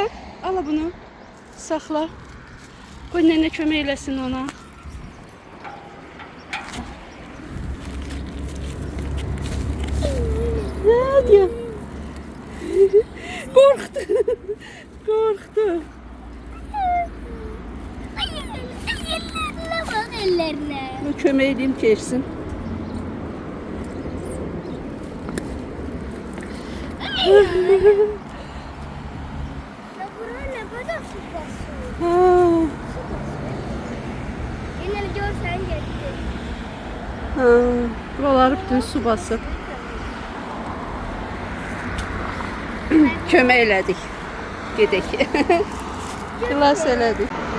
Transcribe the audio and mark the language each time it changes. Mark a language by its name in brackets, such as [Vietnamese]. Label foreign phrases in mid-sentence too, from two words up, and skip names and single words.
[Azerbaijani] Al bunu. Saxla. Qoy nənə kömək eləsin ona. [Turkish] Nə diyor? [Azerbaijani] Qorxdu. Qorxdu. [Turkish] Ellerine bak ellerine. [Azerbaijani] Kömək edeyim keçsin. [Turkish] Ya buraya ne kadar su basıyor? Ha. Yine görsen gitti. [Azerbaijani] Ha. Buraları bütün su basıb. Kömək elədik. Gedək. Xilas elədik.